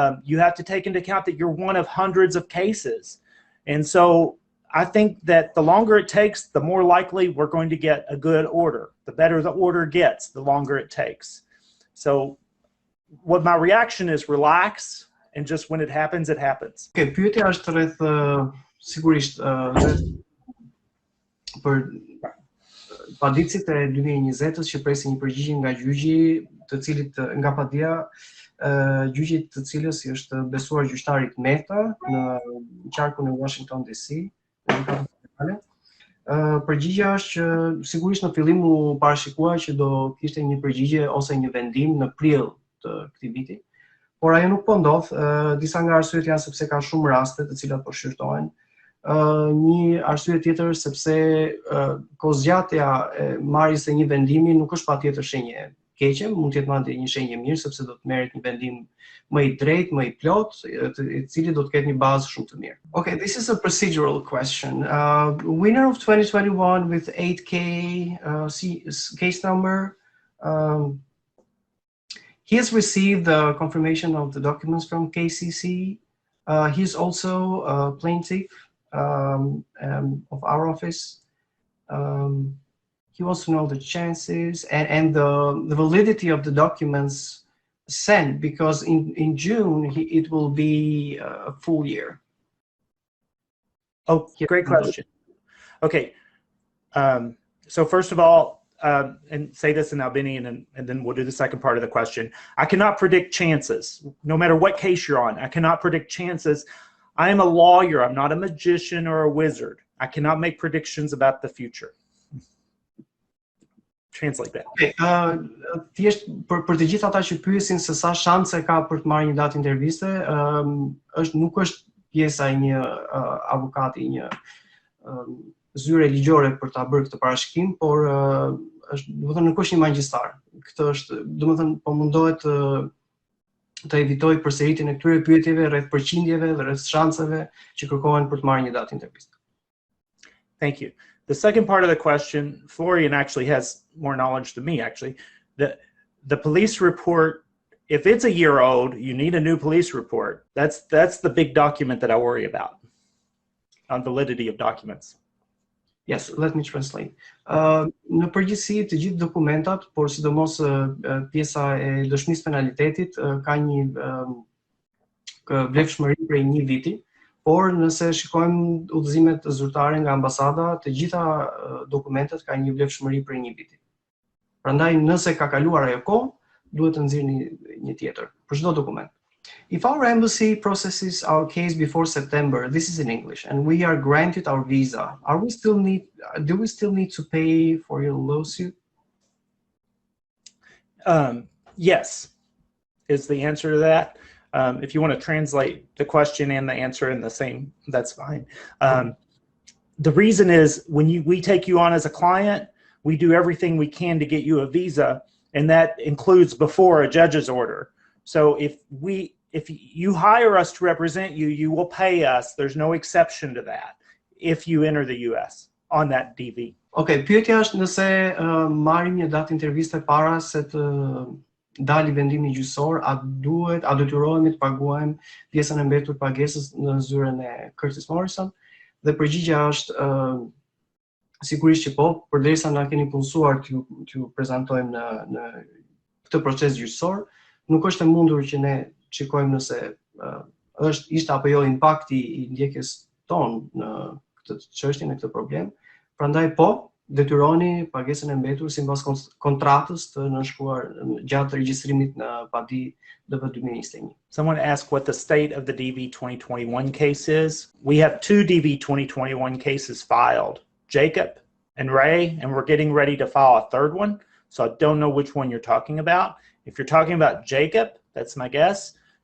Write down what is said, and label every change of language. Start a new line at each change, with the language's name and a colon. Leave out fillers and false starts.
English: You have to take into account that you're one of hundreds of cases. And so I think that the longer it takes, the more likely we're going to get a good order. The better the order gets, the longer it takes. So what my reaction is relax, and just when it happens, it happens.
Albanian: Okay, pyetja është rreth sigurisht për padicit e 2020-s që presin një përgjigje nga gjyqi, të cilit nga padia gjyqit të cilës I është besuar gjyqtarit Mehta në qarkun e Washington DC. Përgjigja është që sigurisht në fillim u parashikua që do kishte një përgjigje ose një vendim në prill të këtij viti, por ajo nuk po ndodh. Disa nga arsyet janë sepse ka shumë raste të cilat po shqyrtohen. Një arsye tjetër sepse kozgjatja e marrjes së një vendimi nuk është patjetër shenjë keqe, mund të jetë madje një shenjë mirë sepse do të merret një vendim më I drejtë, më I plot, I cili do të ketë një bazë shumë të mirë.
English: Okay, this is a procedural question. Winner of 2021 with 8K case number, he has received the confirmation of the documents from KCC. He is also a plaintiff of our office. He wants to know the chances and the validity of the documents sent, because in June it will be a full year. Oh, great question. Okay, so first of all, and say this in Albanian and then we'll do the second part of the question. I cannot predict chances, no matter what case you're on. I cannot predict chances. I am a lawyer. I'm not a magician or a wizard. I cannot make predictions about the future. Translate that. Okay.
Albanian: Thjesht për të gjithë ata që pyesin se sa shanse ka për të marrë një datë interviste, nuk është pjesa e një avokati, një zyre ligjore për ta bërë këtë parashikim, por nuk është një magjistar. Këtë është, po mundohet të evitoj përsëritjen e këtyre pyetjeve rreth përqindjeve dhe rreth shanseve që kërkohen për të marrë një datë interviste.
English: Thank you. The second part of the question, Florian actually has more knowledge than me, actually. The police report, if it's a year old, you need a new police report. That's the big document that I worry about on validity of documents. Yes, let me translate.
Albanian: Në përgjithësi, të gjithë dokumentat, por sidomos pjesa e dëshmisë penalitetit ka një vlefshmëri prej një viti, por nëse shikojmë udhëzimet zyrtare nga ambasada, të gjitha dokumentet kanë një vlefshmëri prej një viti. Prandaj nëse ka kaluar ajo kohë, duhet të nxirrni një tjetër për çdo dokument.
English: If our embassy processes our case before September, this is in English, and we are granted our visa, do we still need to pay for your lawsuit? Yes, is the answer to that. If you want to translate the question and the answer in the same, that's fine. The reason is when we take you on as a client, we do everything we can to get you a visa, and that includes before a judge's order. So if you hire us to represent you, you will pay us. There's no exception to that if you enter the US on that DV.
Albanian: Okay, pyetja është nëse marrim një datë interviste para se të dali vendimi gjyqësor, a detyrohemi të paguajmë pjesën e mbetur pagesës në zyrën e Curtis Morrison? Dhe përgjigjja është sigurisht që po, përderisa na keni punësuar t'ju prezantojmë në këtë proces gjyqësor, nuk është e mundur që ne shikojmë nëse ishte apo jo impakti i ndjekjes tonë në këtë çështje, në këtë problem. Prandaj po, detyroni pagesën e mbetur sipas kontratës të nënshkruar gjatë regjistrimit në padi DV2021.
English: Someone asked what the state of the DV2021 case is. We have 2 DV2021 cases filed, Jacob and Ray, and we're getting ready to file a 3rd one. So I don't know which one you're talking about. If you're talking about Jacob, that's my guess.